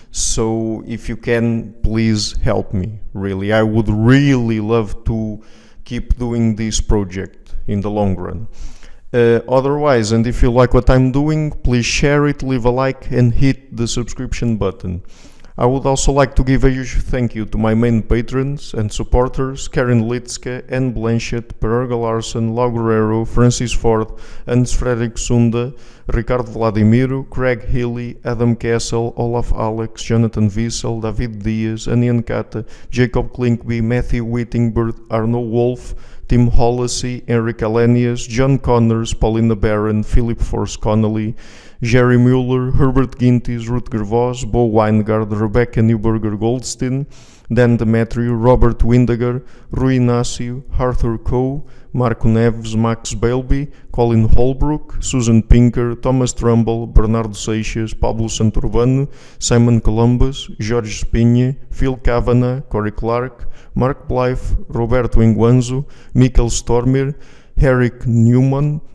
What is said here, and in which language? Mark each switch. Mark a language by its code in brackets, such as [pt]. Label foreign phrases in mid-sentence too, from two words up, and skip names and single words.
[en] So if you can, please help me. Really, I would really love to keep doing this project in the long run. Otherwise, and if you like what I'm doing, please share it, leave a like, and hit the subscription button. I would also like to give a huge thank you to my main patrons and supporters: Karen Litske, Anne Blanchett, Pererga Larsen, Lau Guerrero, Francis Ford, Hans Fredrik Sunda, Ricardo Vladimiro, Craig Healy, Adam Kessel, Olaf Alex, Jonathan Wiesel, David Diaz, Anian Kata, Jacob Klinkby, Matthew Whittingbird, Arno Wolf, Tim Hollacy, Enric Alenius, John Connors, Paulina Barron, Philip Force Connolly, Jerry Mueller, Herbert Gintis, Rutger Voss, Bo Weingard, Rebecca Newberger Goldstein, Dan Demetriou, Robert Windegar, Rui Inácio, Arthur Coe, Marco Neves, Max Bailby, Colin Holbrook, Susan Pinker, Thomas Trumbull, Bernardo Seixas, Pablo Santurbano, Simon Columbus, Jorge Espinha, Phil Kavanagh, Corey Clark, Mark Blythe, Roberto Inguanzo, Mikkel Stormir, Eric Newman,